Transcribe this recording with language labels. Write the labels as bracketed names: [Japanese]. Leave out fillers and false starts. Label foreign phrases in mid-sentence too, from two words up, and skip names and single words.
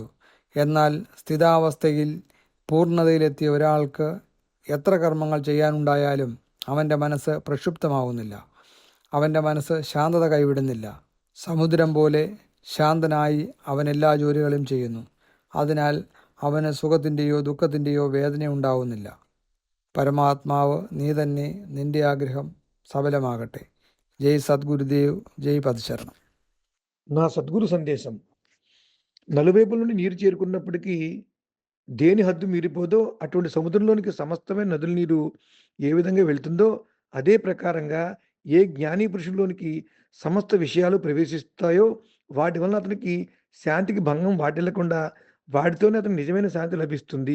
[Malayalam] എന്നാൽ സ്ഥിതാവസ്ഥയിൽ പൂർണ്ണതയിലെത്തിയ ഒരാൾക്ക് എത്ര കർമ്മങ്ങൾ ചെയ്യാനുണ്ടായാലും അവൻ്റെ മനസ്സ് പ്രക്ഷുബ്ധമാവുന്നില്ല. അവൻ്റെ മനസ്സ് ശാന്തത കൈവിടുന്നില്ല. സമുദ്രം പോലെ ശാന്തനായി അവൻ എല്ലാ ജോലികളും ചെയ്യുന്നു. അതിനാൽ അവന് സുഖത്തിൻ്റെയോ ദുഃഖത്തിൻ്റെയോ വേദന ഉണ്ടാവുന്നില്ല. പരമാത്മാവ് നീ തന്നെ, നിന്റെ ആഗ്രഹം సఫలమాగట్టే. [Telugu] జై సద్గురుదేవ్, జై పదశరణం. నా సద్గురు సందేశం, నలువైపుల నుండి నీరు చేరుకున్నప్పటికీ దేని హద్దు మీరిపోదో అటువంటి సముద్రంలోనికి సమస్తమైన నదుల నీరు ఏ విధంగా వెళ్తుందో అదే ప్రకారంగా ఏ జ్ఞాని పురుషుల్లోనికి సమస్త విషయాలు ప్రవేశిస్తాయో వాటి వలన అతనికి శాంతికి భంగం వాటిల్లకుండా వాటితోనే అతనికి నిజమైన శాంతి లభిస్తుంది.